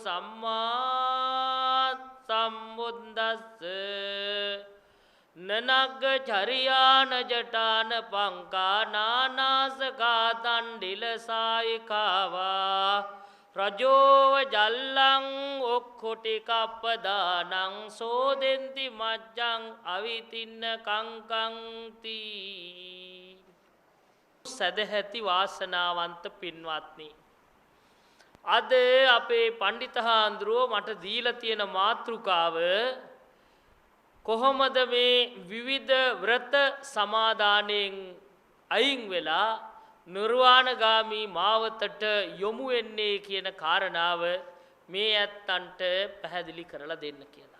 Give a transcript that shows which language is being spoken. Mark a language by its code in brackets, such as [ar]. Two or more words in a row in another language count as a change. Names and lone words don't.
[pi] සම්මා සම්බුද්දස්ස නනග්ග චරියාන ජටාන පංකා නානාසකා තණ්ඩිල සායිකාවා රජෝව ජල්ලං ඔක්කොටි කප්පදානං සෝදෙන්ති මජ්ජං අවිතින්න කංකංති [si] සදහැති වාසනාවන්ත පින්වත්නි අද අපේ පණ්ඩිතහාඳුරෝ මට දීලා තියෙන මාතෘකාව කොහොමද මේ විවිධ ව්‍රත සමාදානයෙන් අයින් වෙලා නිර්වාණගාමී මාවතට යොමු වෙන්නේ කියන කාරණාව මේ ඇත්තන්ට පැහැදිලි කරලා දෙන්න කියලා.